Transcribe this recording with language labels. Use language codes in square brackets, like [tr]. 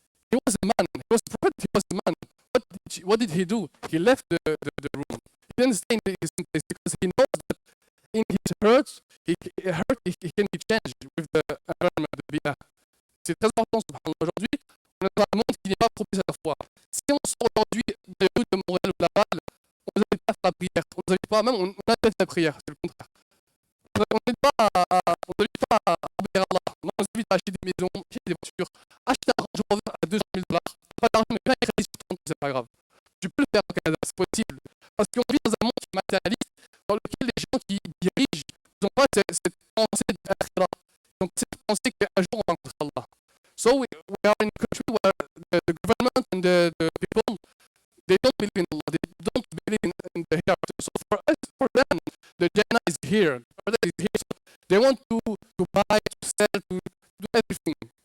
[en] He was a man, he was a prophet, he was a man. What did he do? He left the room. He didn't stay in his place because he knows that in his hurt, he can be changed with the environment, the bi'ah. [fr] C'est très important, subhanallah. Aujourd'hui, on est dans un monde qui n'est pas propice à la foi. Si on sort aujourd'hui dans les rues de Montréal ou Laval, on ne nous invite pas à faire la prière. On nous invite pas, même on invite la prière, c'est le contraire. On n'invite pas à obéir à Allah. On nous invite à acheter des maisons, acheter des voitures, acheter un Range Rover à 200 000 $. Pas d'argent, mais bien crédit sur ton compte, c'est pas grave. Tu peux le faire au Canada, c'est possible. Parce qu'on vit dans un monde qui est matérialiste, dans lequel les gens qui dirigent n'ont pas cette pensée d'akhira. Ils ont cette pensée qu'un jour on va rencontrer Allah. [en] So we are in a country where the government and the people, they don't believe in Allah. They don't believe in the hereafter. So for them, the Jannah is here. So they want to buy, to sell, to do everything.